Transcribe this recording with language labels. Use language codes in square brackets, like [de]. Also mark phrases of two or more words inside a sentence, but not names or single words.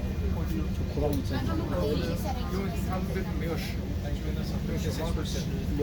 [ko] 저 고랑 있잖아. [zh] 因为它们没有湿，但是因为那上面是6%。